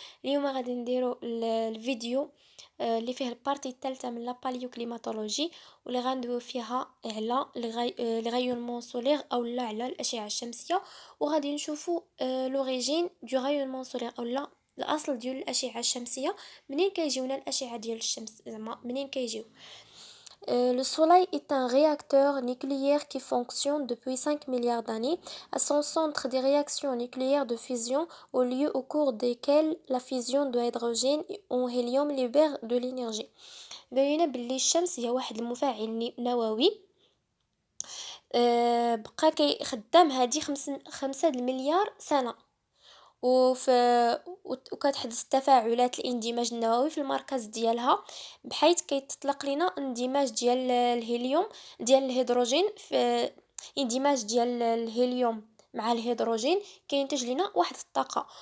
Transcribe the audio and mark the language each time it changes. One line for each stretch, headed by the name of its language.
Arabic: اليوم غادي نديرو الفيديو اللي فيه البارتي الثالثة من لاباليو كليماتولوجي، واللي غندويو فيها على لي غايونمون سولير او لا على الأشعة الشمسية، وغادي نشوفو لوريجين دو غايونمون سولير او لا الاصل ديال الاشعه الشمسيه. منين كيجيونا الاشعه ديال الشمس، زعما منين كيجيو؟
French: Le Soleil est un réacteur nucléaire qui fonctionne depuis 5 milliards d'années. À son centre, des réactions nucléaires de fusion ont lieu au cours desquelles la fusion de hydrogène en hélium libère de l'énergie.
Arabic: قالنا باللي الشمس هي واحد المفاعل نووي بقى خدام هادي 5 المليار سنة. وفي وكتحدث تفاعلات الاندماج النووي في المركز ديالها، بحيث كيتطلق لنا اندماج ديال الهيليوم ديال الهيدروجين في اندماج ديال الهيليوم مع الهيدروجين كينتج لنا واحد الطاقه.